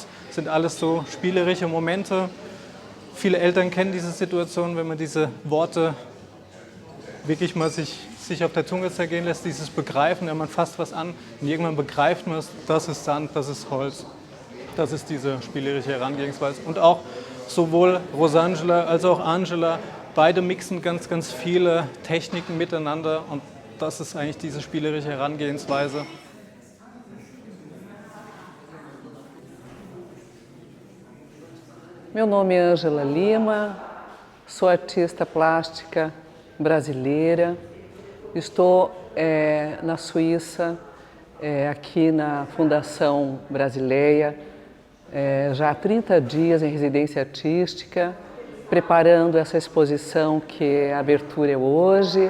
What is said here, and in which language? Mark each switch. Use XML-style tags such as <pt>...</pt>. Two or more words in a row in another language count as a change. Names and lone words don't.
<de>Das sind alles so spielerische Momente. Viele Eltern kennen diese Situation, wenn man diese Worte wirklich mal sich auf der Zunge zergehen lässt, dieses Begreifen, man fasst was an und irgendwann begreift man es, das ist Sand, das ist Holz. Das ist diese spielerische Herangehensweise. Und auch sowohl Rosangela als auch Angela, beide mixen ganz, ganz viele Techniken miteinander und das ist eigentlich diese spielerische Herangehensweise.</de> <pt>Meu nome é Ângela Lima, sou artista plástica brasileira, estou na Suíça, aqui na Fundação Brasileia, já há 30 dias em residência artística, preparando essa exposição que a abertura é hoje.</pt>